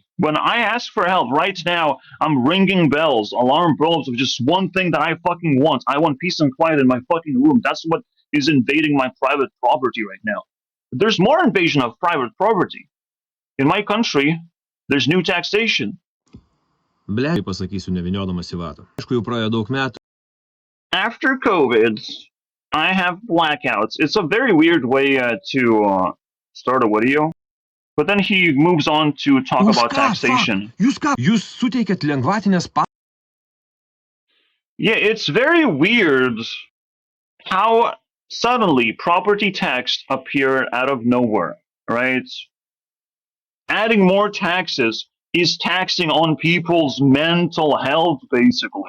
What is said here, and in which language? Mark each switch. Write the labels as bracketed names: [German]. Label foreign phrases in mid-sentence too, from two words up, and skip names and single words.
[English] When I ask for help right now, I'm ringing bells, alarm bells of just one thing that I fucking want. I want peace and quiet in my fucking room. That's what is invading my private property right now. There's more invasion of private property. In my country, there's new taxation. [Lithuanian] Pasakysiu nevyniodamas į vatą. Aišku, jau praėjo daug metų. [English] After COVID, I have blackouts. It's a very weird way to start a video. But then he moves on to talk about taxation. [Lithuanian] Jūs suteikėt lengvatinės [English] Yeah, it's very weird how suddenly property tax appeared out of nowhere, right? Adding more taxes is taxing on people's mental health, basically.